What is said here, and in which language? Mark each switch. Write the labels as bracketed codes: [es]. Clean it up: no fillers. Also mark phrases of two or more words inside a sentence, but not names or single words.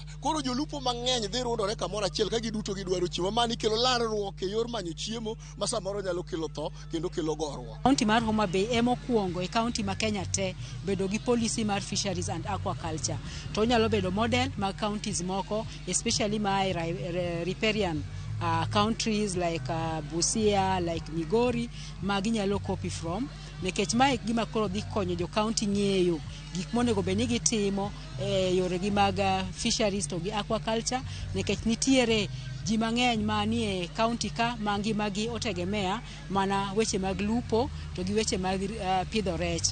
[luo] Koro jolupo mang'eny dhi rundore kamoro achiel ka giduto gidwaro chiemo. Mani kelo larruok e yor manyo chiemo ma samoro nyalo kelo tho kendo kelo gorruok. Kaunti mar Homa Bay emokuongo e kaunti ma Kenya te bedo gi policy mar [en] fisheries and aquaculture. [luo] To nyalo bedo model mag counties moko, [en] especially my riparian countries like Busia, like Migori, [luo] maginyalo [en] copy from. [luo] Nekech mae gima koro dhi konyo jo county ng'eyo gik monego bed ni gitimo yore gi mag fisheries to gi aquaculture. Nekech nitiere ji mang'eny manie county ka ma ngimagi otegemea mana weche mag lupo to gi weche mag pidho rech.